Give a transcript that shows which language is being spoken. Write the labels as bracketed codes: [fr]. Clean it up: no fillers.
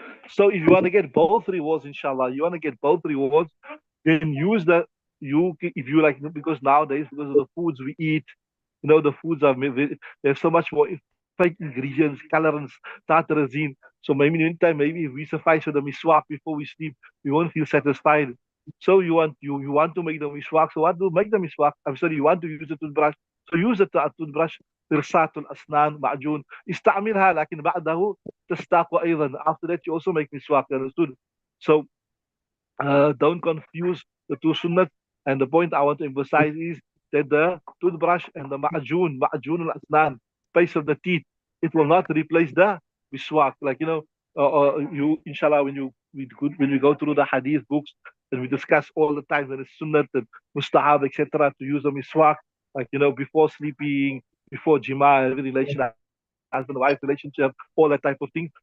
[en] So if you want to get both rewards, inshallah, you want to get both rewards, then use if you like, because nowadays, because of the foods we eat, the foods there's so much more fake ingredients, colorants, tartarazine. So maybe in the meantime, maybe if we suffice with the miswak before we sleep, we won't feel satisfied. So you want to make the miswak. So what to make the miswak? I'm sorry, you want to use a toothbrush. So use a toothbrush. [ar] فرصات الأسنان معجون استعملها لكن بعده تستاق أيضا. [en] After that you also make miswak. Understood? So don't confuse the two sunnat. And the point I want to emphasize is that the toothbrush and the ma'jun al-asnan, paste of the teeth, it will not replace the miswak. Like, you, inshallah, when we go through the hadith books, and we discuss all the time that it's sunnat and mustahab, etc., to use a miswak, like, before sleeping, before jima, every relation, husband-wife relationship, all that type of thing.